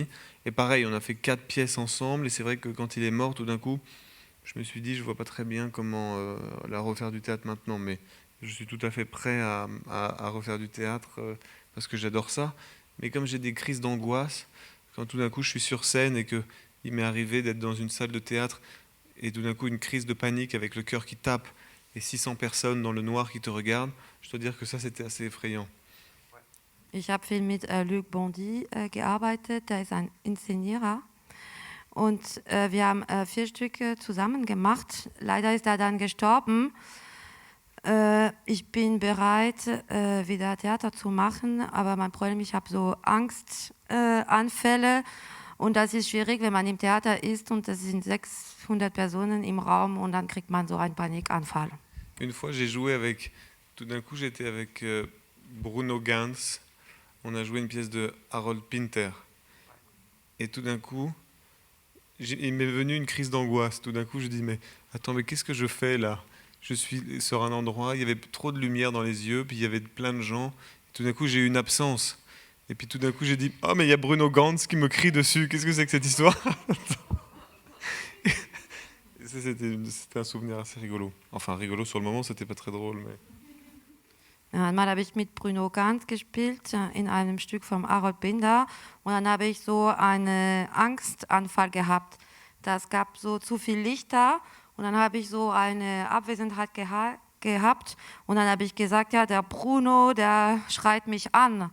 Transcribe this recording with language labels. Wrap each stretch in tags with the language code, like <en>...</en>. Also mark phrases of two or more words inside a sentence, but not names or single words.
<fr>Et pareil, on a fait 4 pièces ensemble, et c'est vrai que quand il est mort, tout d'un coup, je me suis dit, je vois pas très bien comment la refaire du théâtre maintenant, mais je suis tout à fait prêt à refaire du théâtre, parce que j'adore ça. Mais comme j'ai des crises d'angoisse, quand tout d'un coup je suis sur scène et qu'il m'est arrivé d'être dans une salle de théâtre, et tout d'un coup une crise de panique avec le cœur qui tape, et 600 personnes dans le noir qui te regardent, je dois dire que ça, c'était assez effrayant.</fr> <de>Ich habe viel mit Luc Bondy gearbeitet, der ist ein Inszenierer und wir haben 4 Stücke zusammen gemacht. Leider ist er dann gestorben. Ich bin bereit, wieder Theater zu machen, aber mein Problem, ich habe so Angstanfälle und das ist schwierig, wenn man im Theater ist und es sind 600 Personen im Raum und dann kriegt man so einen Panikanfall.</de> <fr>Une fois, tout d'un coup, j'étais avec Bruno Ganz. On a joué une pièce de Harold Pinter. Et tout d'un coup, il m'est venu une crise d'angoisse. Tout d'un coup, je dis, mais attends, mais qu'est-ce que je fais là? Je suis sur un endroit, il y avait trop de lumière dans les yeux, puis il y avait plein de gens. Tout d'un coup, j'ai eu une absence. Et puis tout d'un coup, j'ai dit, oh, mais il y a Bruno Ganz qui me crie dessus. Qu'est-ce que c'est que cette histoire? Et ça, c'était un souvenir assez rigolo. Enfin, rigolo sur le moment, c'était pas très drôle, mais...</fr> <de>Einmal habe ich mit Bruno Ganz gespielt in einem Stück von Harold Binder und dann habe ich so einen Angstanfall gehabt. Das gab so zu viel Lichter und dann habe ich so eine Abwesenheit gehabt und dann habe ich gesagt, ja, der Bruno, der schreit mich an.</de>